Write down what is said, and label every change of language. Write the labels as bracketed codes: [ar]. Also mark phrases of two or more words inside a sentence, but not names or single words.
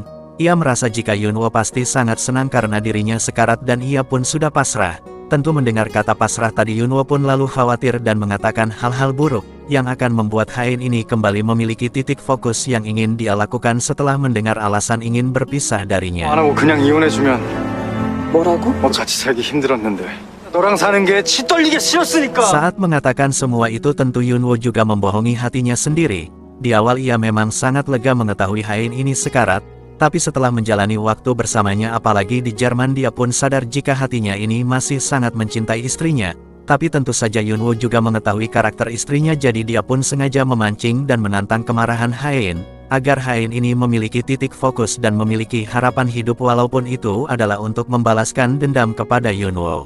[id] Ia merasa jika Yunwo pasti sangat senang karena dirinya sekarat dan ia pun sudah pasrah. Tentu mendengar kata pasrah tadi Yunwo pun lalu khawatir dan mengatakan hal-hal buruk, yang akan membuat Hain ini kembali memiliki titik fokus yang ingin dia lakukan setelah mendengar alasan ingin berpisah darinya. [ko] 안 하고 그냥 이혼해주면 뭐라고? 같이 살기 힘들었는데 너랑 사는 게 치 떨리게 싫었으니까. [id] Saat mengatakan semua itu tentu Yunwo juga membohongi hatinya sendiri. Di awal ia memang sangat lega mengetahui Hain ini sekarat, tapi setelah menjalani waktu bersamanya apalagi di Jerman dia pun sadar jika hatinya ini masih sangat mencintai istrinya. Tapi tentu saja Yunwo juga mengetahui karakter istrinya, jadi dia pun sengaja memancing dan menantang kemarahan Hain, agar Hain ini memiliki titik fokus dan memiliki harapan hidup walaupun itu adalah untuk membalaskan dendam kepada Yunwo.